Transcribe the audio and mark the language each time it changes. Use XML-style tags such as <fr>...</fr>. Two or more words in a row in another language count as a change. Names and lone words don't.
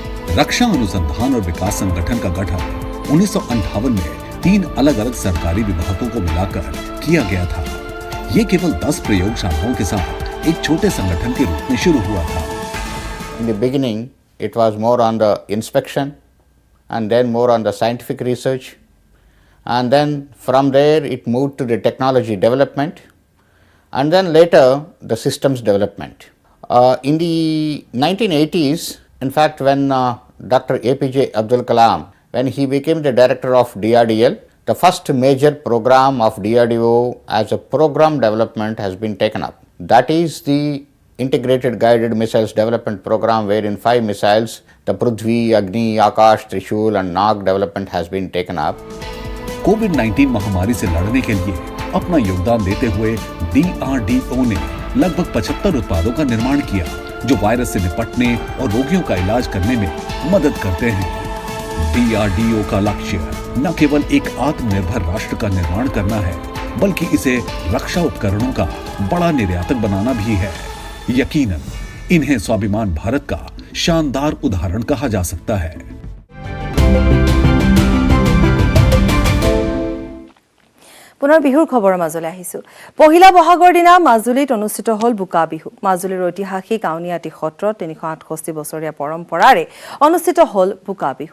<hi>रक्षा अनुसंधान और विकास संगठन का गठन 1958 में 3 अलग-अलग सरकारी विभागों को मिलाकर किया गया था। ये केवल 10 प्रयोगशालाओं के साथ एक छोटे संगठन के रूप में शुरू हुआ था।</hi> <en>In the beginning, it was more on the inspection and then more on the scientific research, and then from there it moved to the technology development, and then later the systems development. In the 1980s, in fact, when Dr. APJ Abdul Kalam, when he became the director of DRDL, the first major program of DRDO as a program development has been taken up. That is the Integrated Guided Missiles Development Program, wherein 5 missiles, the Prithvi, Agni, Akash, Trishul and Nag development has been taken up.</en> <hi>कोविड-19 महामारी से लड़ने के लिए अपना योगदान देते हुए DRDO ने लगभग 75 उत्पादों का निर्माण किया जो वायरस से निपटने और रोगियों का इलाज करने में मदद करते हैं। DRDO का लक्ष्य न केवल एक आत्मनिर्भर राष्ट्र का निर्माण करना है, बल्कि इसे रक्षा उपकरणों का बड़ा निर्यातक बनाना भी है। यकीनन इन्हें स्वाभिमान भारत का शानदार उदाहरण कहा जा सकता है।</hi> <as>পুনৰ বিহুৰ খবৰ মাজলৈ আহিছো। পহিলা বহাগৰ দিনা মাজুলীত অনুষ্ঠিত হল বোকা বিহু। মাজুলীৰ ঐতিহাসিক আউনিআটি সত্ৰত 368 বছৰীয়া পৰম্পৰাৰে অনুষ্ঠিত হল বোকা বিহু।</as>